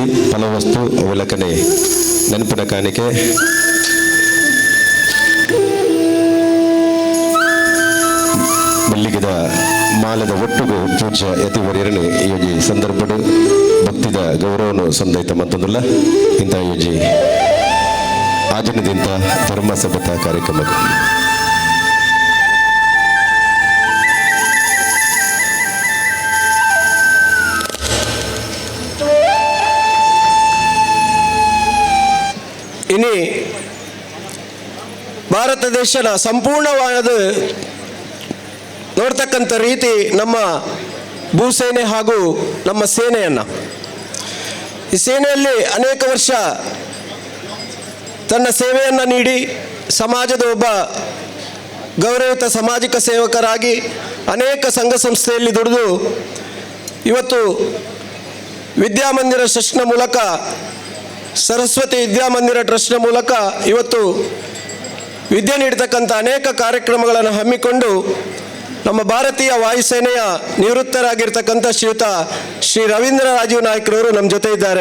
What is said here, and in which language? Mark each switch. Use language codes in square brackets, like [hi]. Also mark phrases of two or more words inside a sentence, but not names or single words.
[tcy] ಫಲವಸ್ತು ಅವಲಕನೆ ನೆನಪಿನ ಕಾಣಿಕೆ ಮಲ್ಲಿಗಿದ ಮಾಲದ ಒಟ್ಟುಗು ಪೂಜ್ಯ ಯತಿವರ್ಯರನ್ನು ಯೋಜಿ ಸಂದರ್ಭಡು ಭಕ್ತಿದ ಗೌರವನು ಸಂದೈತ ಮತ್ತೊಂದುಲ್ಲ ಇಂಥ ಯೋಜಿ ಆಚರಣೆದಿಂದ ಧರ್ಮ ಸಭ್ಯತಾ ಕಾರ್ಯಕ್ರಮಕ್ಕೆ [kn] ಇನಿ ಭಾರತ ದೇಶದ ಸಂಪೂರ್ಣವಾದ ನೋಡ್ತಕ್ಕಂಥ ರೀತಿ ನಮ್ಮ ಭೂಸೇನೆ ಹಾಗೂ ನಮ್ಮ ಸೇನೆಯನ್ನು, ಈ ಸೇನೆಯಲ್ಲಿ ಅನೇಕ ವರ್ಷ ತನ್ನ ಸೇವೆಯನ್ನು ನೀಡಿ ಸಮಾಜದ ಒಬ್ಬ ಗೌರವಯುತ ಸಾಮಾಜಿಕ ಸೇವಕರಾಗಿ ಅನೇಕ ಸಂಘ ಸಂಸ್ಥೆಯಲ್ಲಿ ದುಡಿದು ಇವತ್ತು ವಿದ್ಯಾಮಂದಿರ ಟ್ರಸ್ಟ್ನ ಮೂಲಕ, ಸರಸ್ವತಿ ವಿದ್ಯಾಮಂದಿರ ಟ್ರಸ್ಟ್ನ ಮೂಲಕ ಇವತ್ತು ವಿದ್ಯೆ ನೀಡತಕ್ಕಂಥ ಅನೇಕ ಕಾರ್ಯಕ್ರಮಗಳನ್ನು ಹಮ್ಮಿಕೊಂಡು ನಮ್ಮ ಭಾರತೀಯ ವಾಯುಸೇನೆಯ ನಿವೃತ್ತರಾಗಿರ್ತಕ್ಕಂಥ ಶ್ರೀ ರವೀಂದ್ರ ರಾಜೀವ್ ನಾಯ್ಕರವರು ನಮ್ಮ ಜೊತೆ ಇದ್ದಾರೆ.